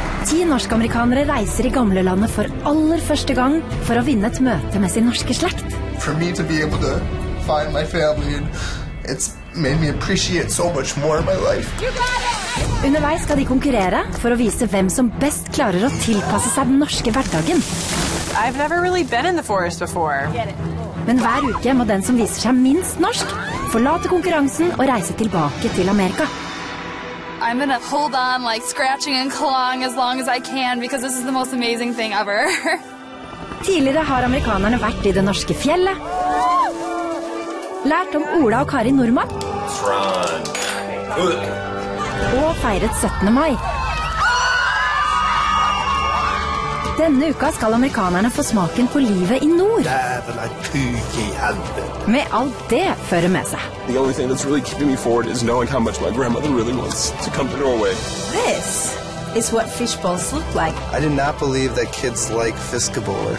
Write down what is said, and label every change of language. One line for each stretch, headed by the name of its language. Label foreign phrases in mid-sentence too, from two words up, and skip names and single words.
Norwegian: 10 norsk-amerikanere reiser I gamlelandet for aller første gang for å vinne et møte med sin norske slekt.
English: For me to be able to find my family, and it's made me appreciate so much more in my life.
Norwegian: Underveis skal de konkurrere for å vise hvem som best klarer å tilpasse seg den norske hverdagen.
English: I've never really been in the forest before.
Norwegian: Men hver uke må den som viser seg minst norsk forlate konkurransen og reise tilbake til Amerika.
English: I'm gonna hold on like scratching and clawing as long as I can because this is the most amazing thing ever.
Norwegian: Tidligere har amerikanerne vært I det norske fjellet, lært om Ola og Kari Nordmark, og feiret 17. mai. Denne uka skal amerikanerne få smaken på livet I nord. Med alt det fører med seg.
English: The only thing that's really keeping me forward is knowing how much my grandmother really wants to come to Norway. This is what fish balls look like. I did not believe that kids like fiskeboller.